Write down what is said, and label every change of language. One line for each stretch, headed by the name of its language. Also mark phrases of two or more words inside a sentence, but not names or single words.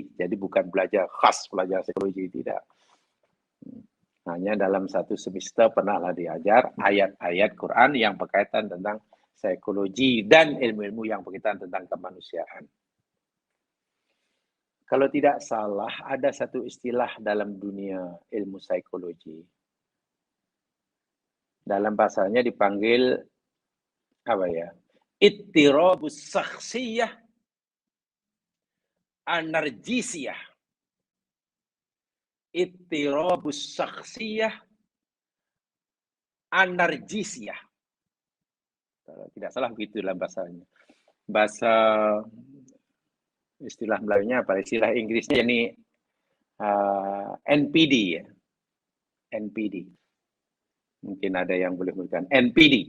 Malay: Jadi bukan belajar khas belajar psikologi, tidak. Hanya dalam satu semester pernahlah diajar ayat-ayat Quran yang berkaitan tentang psikologi, dan ilmu-ilmu yang berkaitan tentang kemanusiaan. Kalau tidak salah, ada satu istilah dalam dunia ilmu psikologi. Dalam bahasanya dipanggil apa ya?
Arabic: اضطراب الشخصية النرجسية. اضطراب الشخصية النرجسية.
Malay: Kalau tidak salah begitu dalam bahasanya. Bahasa istilah Melayunya apa? Istilah Inggrisnya ini NPD ya. NPD. Mungkin ada yang boleh memberikan NPD.